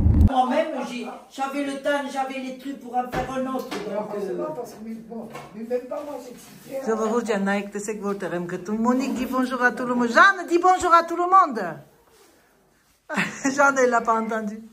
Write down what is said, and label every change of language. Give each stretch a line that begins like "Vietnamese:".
French: Moi-même, j'avais le temps, j'avais les trucs pour en faire un autre.
Armenian: Ժողովուրդ ջան, նայեք, տեսեք որտեղ եմ գտնում։ Մոնիկ,
French: dis bonjour à tout le monde. Jeanne, dis bonjour à tout le monde. Jeanne, elle l'a pas entendu.